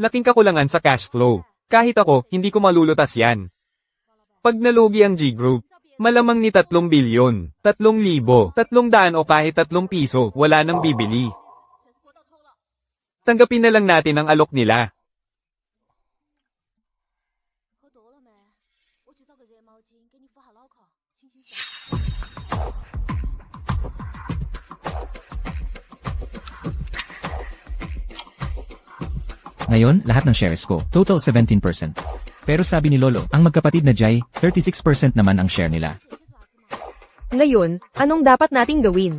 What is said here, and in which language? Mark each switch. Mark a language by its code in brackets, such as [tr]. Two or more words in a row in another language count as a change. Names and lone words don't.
[tl] Laking kakulangan sa [en] cash flow. [tl] Kahit ako, hindi ko malulutas yan. Pag nalugi ang G Group, malamang ni 3 bilyon, 3,000, 300 o kahit 3 piso, wala nang bibili. Tanggapin na lang natin ang alok nila. [zh] 喝多了没？我去找个热毛巾给你敷下脑壳，清清嗓。 [tl] Ngayon, lahat ng shares ko, total 17%. Pero sabi ni Lolo, ang magkapatid na Jai, 36% naman ang share nila. Ngayon, anong dapat nating gawin?